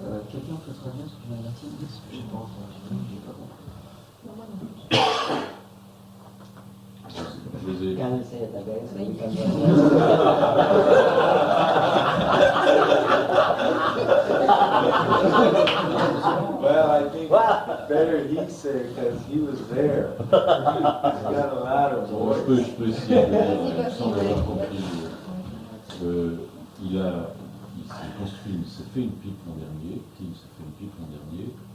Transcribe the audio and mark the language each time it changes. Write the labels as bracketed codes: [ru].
[fr] Quelqu'un peut traduire ce que je viens de dire parce que je n'ai pas entendu, j'ai pas compris. [en] Can you say it again so we can Well, I think better he said because he was there. He's got a louder [fr] Bon, [en] voice. [fr] je peux essayer de dire, sans avoir compris. Il s'est construit, il s'est fait une pipe l'an dernier, Kim s'est fait une pipe l'an dernier,